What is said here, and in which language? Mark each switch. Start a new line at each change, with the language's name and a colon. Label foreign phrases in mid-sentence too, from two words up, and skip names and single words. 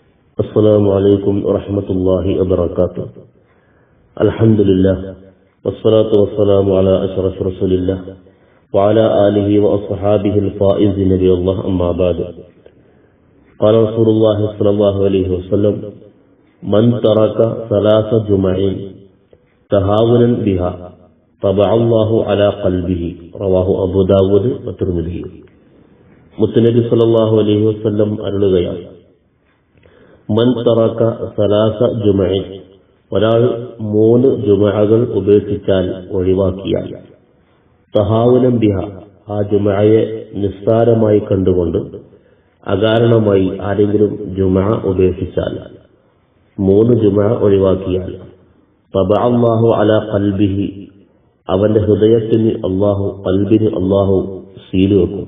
Arabic: السلام عليكم ورحمة الله وبركاته. الحمد لله والصلاة والسلام على أشرف رسول الله وعلى آله وأصحابه الفائزين بالله أما بعد. قال رسول الله صلى الله عليه وسلم: من ترك ثلاث جمع تهاونا بها طبع الله على قلبه. رواه أبو داود والترمذي.
Malayalam: മുത്തനബി
Arabic: صلى الله عليه وسلم
Malayalam: അരുളുകയാണ്:
Arabic: من ترك ثلاث جمع,
Malayalam: ഒരാൾ 3 ജുമഅകൾ ഉപേക്ഷിച്ചാൽ, ഒഴിവാക്കിയാൽ,
Arabic: تهاونا بها,
Malayalam: ആ ജുമഅയെ നിസ്സാരമായി കണ്ടുകൊണ്ട് അകാരണമായി ആരെങ്കിലും ജുമഅ ഉപേക്ഷിച്ചാൽ, 3 ജുമഅ ഒഴിവാക്കിയാൽ,
Arabic: طبع الله على قلبه,
Malayalam: അവന്റെ ഹൃദയത്തിന് അല്ലാഹു സീൽ വെക്കും.